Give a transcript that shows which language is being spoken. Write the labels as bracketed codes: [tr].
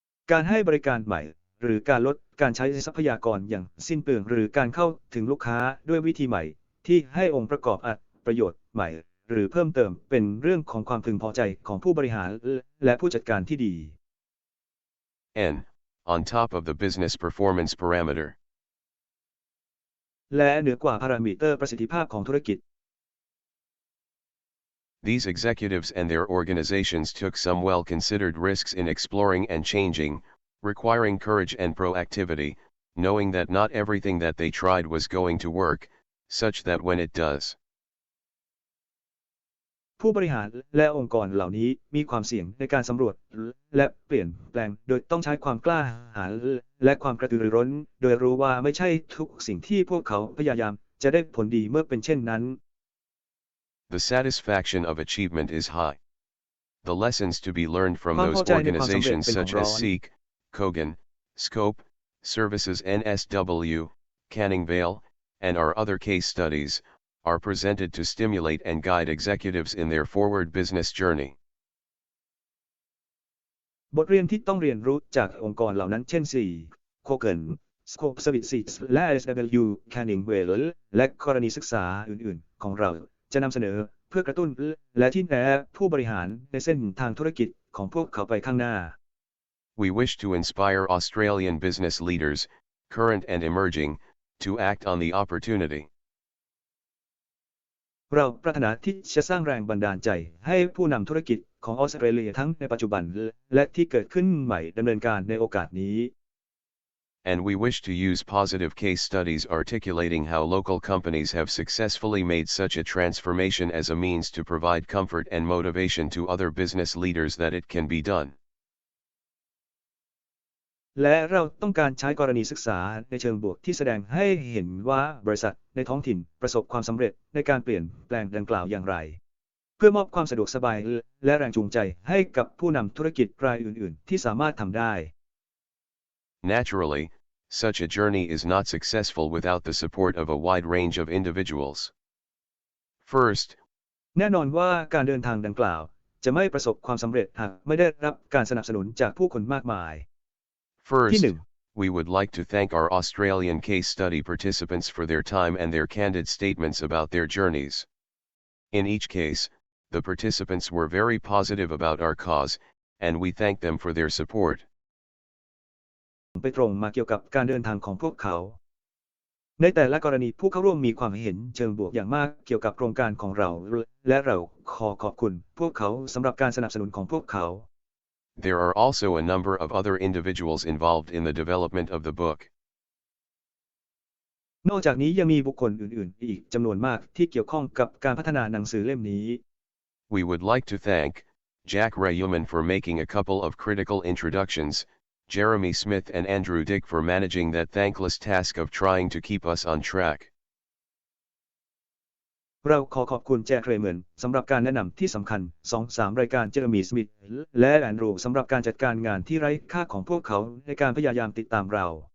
[th] การให้บริการใหม่หรือการลดการใช้ทรัพยากรอย่างสิ้นเปลืองหรือการเข้าถึงลูกค้าด้วยวิธีใหม่ที่ให้องค์ประกอบประโยชน์ใหม่หรือเพิ่มเติมเป็นเรื่องของความพึงพอใจของผู้บริหารและผู้จัดการที่ดี [en] N. On top of the business performance parameter. [th] และเหนือกว่าพารามิเตอร์ประสิทธิภาพของธุรกิจ [en] These executives and their organizations took some well-considered risks in exploring and changing, requiring courage and proactivity, knowing that not everything that they tried was going to work, such that when it does. [th] ผู้บริหารและองค์กรเหล่านี้มีความเสี่ยงในการสำรวจและเปลี่ยนแปลงโดยต้องใช้ความกล้าหาญและความกระตือรือร้นโดยรู้ว่าไม่ใช่ทุกสิ่งที่พวกเขาพยายามจะได้ผลดีเมื่อเป็นเช่นนั้น [en] The satisfaction of achievement is high. The lessons to be learned from those organizations such as Seek, Kogan, Scope, Services NSW, Canning Vale, and our other case studies, are presented to stimulate and guide executives in their forward business journey. [th] บทเรียนที่ต้องเรียนรู้จากองค์กรเหล่านั้นเช่น Kogan, Scope Services และ NSW, Canning Vale และกรณีศึกษาอื่นๆของเราจะนำเสนอเพื่อกระตุ้นและที่แนะผู้บริหารในเส้นทางธุรกิจของพวกเขาไปข้างหน้า [en] We wish to inspire Australian business leaders, current and emerging, to act on the opportunity. [th] เราปรารถนาที่จะสร้างแรงบันดาลใจให้ผู้นำธุรกิจของออสเตรเลียทั้งในปัจจุบันและที่เกิดขึ้นใหม่ดำเนินการในโอกาสนี้ [en] And we wish to use positive case studies articulating how local companies have successfully made such a transformation as a means to provide comfort and motivation to other business leaders that it can be done. [th] และเราต้องการใช้กรณีศึกษาในเชิงบวกที่แสดงให้เห็นว่าบริษัทในท้องถิ่นประสบความสำเร็จในการเปลี่ยนแปลงดังกล่าวอย่างไรเพื่อมอบความสะดวกสบายและแรงจูงใจให้กับผู้นำธุรกิจรายอื่นๆที่สามารถทำได้ [en] Naturally, such a journey is not successful without the support of a wide range of individuals. First, [th] แน่นอนว่าการเดินทางดังกล่าวจะไม่ประสบความสำเร็จหากไม่ได้รับการสนับสนุนจากผู้คนมากมาย [en] First, we would like to thank our Australian case study participants for their time and their candid statements about their journeys. In each case, the participants were very positive about our cause, and we thank them for their support. [th] ไปตรงมาเกี่ยวกับการเดินทางของพวกเขาในแต่ละกรณีผู้เข้าร่วมมีความเห็นเชิงบวกอย่างมากเกี่ยวกับโครงการของเราและเราขอขอบคุณพวกเขาสำหรับการสนับสนุนของพวกเขา [en] There are also a number of other individuals involved in the development of the book. [th] นอกจากนี้ยังมีบุคคลอื่นๆอีกจำนวนมากที่เกี่ยวข้องกับการพัฒนาหนังสือเล่มนี้ [en] We would like to thank Jack Rayuman for making a couple of critical introductions, Jeremy Smith and Andrew Dick for managing that thankless task of trying to keep us on track. [th] เราขอขอบคุณแจ็คเรย์แมนสำหรับการแนะนำที่สำคัญ 2-3 รายการเจอร์มีสมิธและแอนดรูว์สำหรับการจัดการงานที่ไร้ค่าของพวกเขาในการพยายามติดตามเรา